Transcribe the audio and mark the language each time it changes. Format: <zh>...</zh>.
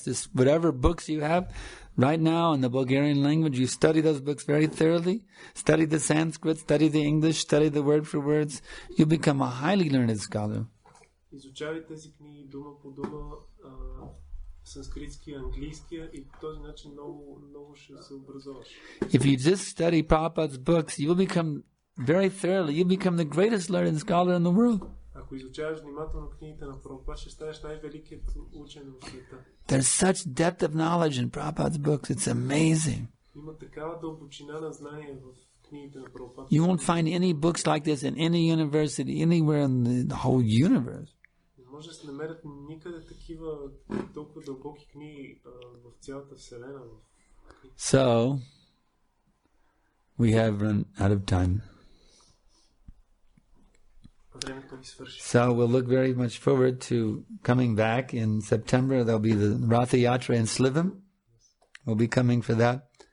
<en>Just whatever books you have right now in the Bulgarian language, you study those books very thoroughly. Study the Sanskrit, study the English, study the word for words. You become a highly learned scholar.</en> <bg>Изучавай тези книги дума по дума, санскритския, английския, и по този начин много ще се образоваш.</bg> <en>If you just study Prabhupada's books, you will become very thoroughly, you become the greatest learned scholar in the world.</en> <bg>Ако изучаваш внимателно книгите на Прабхупада, ще станеш най-великият учен в света.</bg> <en>There's such depth of knowledge in Prabhupada's books. It's amazing.</en> <bg>Има такава дълбочина на знание в книгите на Прабхупада.</bg> <en>You won't find any books like this in any university, anywhere in the whole universe.</en> <bg>Не може да се намерят никъде такива толкова дълбоки книги в цялата вселена.</bg> <en>So, we have run out of time. So we'll look very much forward to coming back in September. There'll be the Ratha Yatra in Slivam. We'll be coming for that.</en>